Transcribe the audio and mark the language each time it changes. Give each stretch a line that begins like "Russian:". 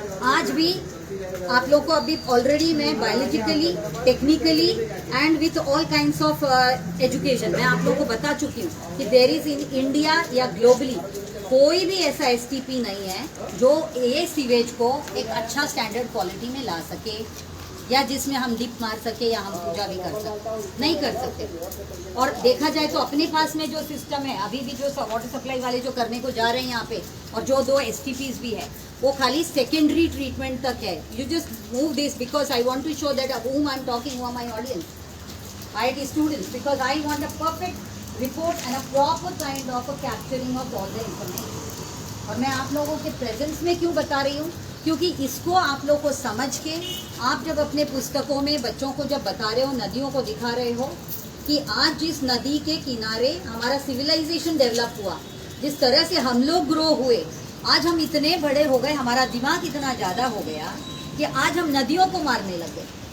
Hindi: आज भी आप लोग को अभी ऑलरेडी मैं
English: biologically, technically and with all kinds of education
Hindi: मैं आप लोगों को बता चुकी हूँ कि
English: there is in India
Hindi: या ग्लोबली कोई भी ऐसा STP नहीं है जो ये सीवेज को एक अच्छा स्टैंडर्ड क्वालिटी में ला सके, या जिसमें हम डिप मार सके, या हम पूजा भी कर सकते, नहीं कर सकते। और देखा जाए तो अपने पास में जो सिस्टम है अभी भी, जो वाटर सप्लाई वाले जो करने को जा रहे हैं यहाँ पे, और जो 2 STPs भी है, वो खाली सेकेंडरी ट्रीटमेंट तक है।
English: You just move this because I want to show that whom I am talking, who are my audience, IIT students, because I want a perfect report and a proper kind of a capturing of all the information।
Hindi: और मैं आप लोगों के presence में क्यों बता रही हूँ, क्योंकि इसको आप लोग को समझ के आप जब अपने पुस्तकों में बच्चों को जब बता रहे हो, नदियों को दिखा रहे हो कि आज जिस नदी के किनारे हमारा सिविलाइजेशन डेवलप हुआ, जिस तरह से हम लोग ग्रो हुए, आज हम इतने बड़े हो गए, हमारा दिमाग इतना ज़्यादा हो गया कि आज हम नदियों को मारने लगे।